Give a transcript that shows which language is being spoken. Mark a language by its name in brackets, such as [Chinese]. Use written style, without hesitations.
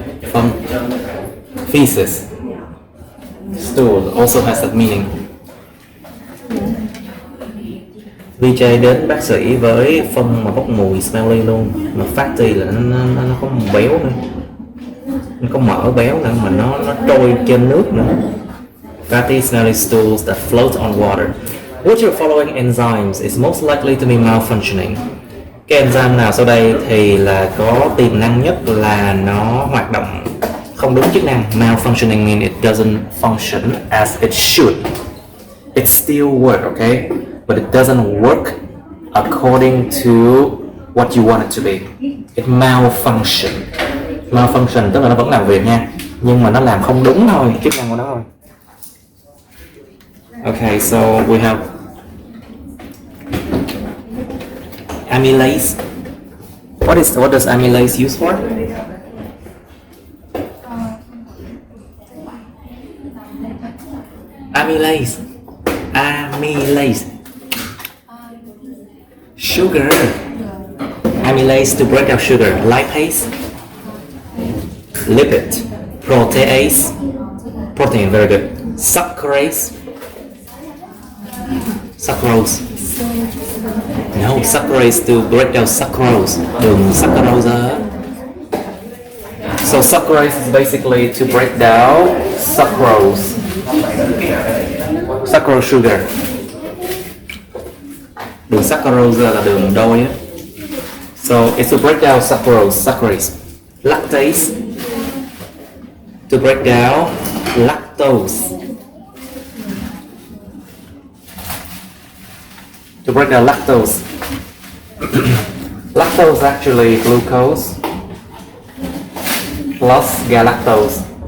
[English] From feces. Stool also has that meaning. [Vietnamese] VJ đến bác sĩ với phân mà bốc mùi smelly luôn, mà fatty là nó có béo nữa, nó có mỡ béo nữa, mà nó trôi trên nước nữa. [English] Fatty smelly stools that float on water. Which of the following enzymes is most likely to be malfunctioning? [Vietnamese] Cái enzyme nào sau đây thì là có tiềm năng nhất là nó hoạt động không đúng chức năng? [English] Malfunctioning means it doesn't function as it should. It still works, okay? But it doesn't work according to what you want it to be. It malfunctions. [Vietnamese] Malfunction tức là nó vẫn làm việc nha, nhưng mà nó làm không đúng thôi, chức năng của nó thôi. [English] Okay, so we have amylase. What does amylase use for? Amylase. Sugar. Amylase to break down sugar. Lipase. Lipid. Protease. Protein, very good. Sucrose. No, sucrose to break down sucrose. [Vietnamese] Đường sucrose. [English] So sucrose is basically to break down sucrose sugar. [Vietnamese] Đường sucrose là đường đôi á. [English] So it's to break down sucrose. Lactase to break down lactose. To break down lactose. Lactose is actually glucose plus galactose.